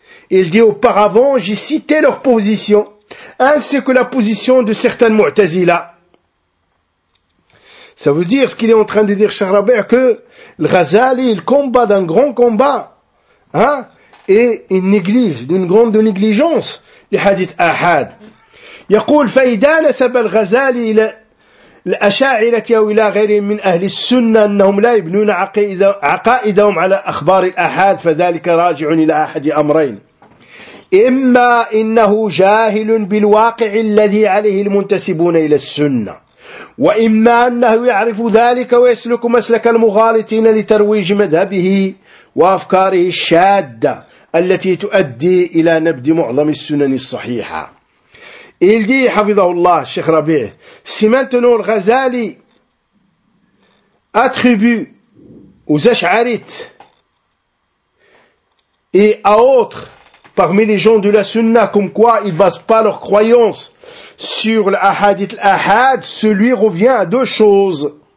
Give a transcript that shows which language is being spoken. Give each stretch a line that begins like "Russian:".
French: Il dit, auparavant, j'ai cité leur position, ainsi que la position de certaines Mu'tazila. Ça veut dire, ce qu'il est en train de dire, Cheikh Rabia, que le Ghazali, il combat d'un grand combat, hein, et il néglige, d'une grande négligence, les hadiths ahad. Il dit, Ghazali,
Arabic: الأشاعرة أو إلى غيرهم من أهل السنة أنهم لا يبنون عقائدهم على أخبار الآحاد فذلك راجع إلى أحد أمرين إما إنه جاهل بالواقع الذي عليه المنتسبون إلى السنة وإما أنه يعرف ذلك ويسلك مسلك المغالطين لترويج مذهبه وأفكاره الشادة التي تؤدي إلى نبذ معظم السنن الصحيحة.
French: Et il dit, Hafidhahullah, Cheikh Rabi'i, si maintenant le Ghazali attribue aux Ash'arites et à autres parmi les gens de la Sunna comme quoi ils ne basent pas leur croyance sur l'Ahadith l'Ahad, celui revient à deux choses.